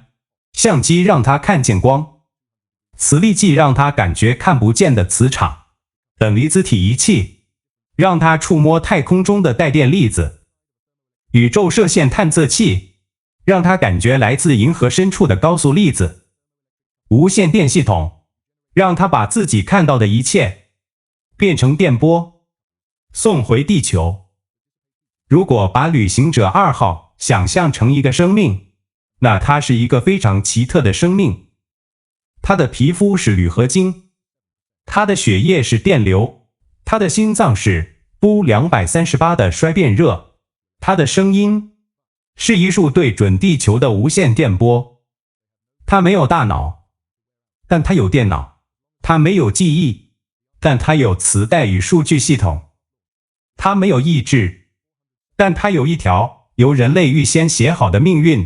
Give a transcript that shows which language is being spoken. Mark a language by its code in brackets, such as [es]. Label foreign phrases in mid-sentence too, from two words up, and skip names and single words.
[zh] 相機讓他看見光，磁力計讓他感覺看不見的磁場，等離子體儀器讓他觸摸太空中的帶電粒子，宇宙射線探測器讓他感覺來自銀河深處的高速粒子，無線電系統讓他把自己看到的一切變成電波，送回地球。如果把旅行者2號想象成一個生命，那它是一個非常奇特的生命。它的皮膚是鋁合金，它的血液是電流，它的心臟是鈽238的衰變熱，它的聲音是一束對準地球的無線電波。它沒有大腦，但它有電腦。它沒有記憶，但它有磁帶與數據系統。它沒有意志，但它有一條由人類預先寫好的命運。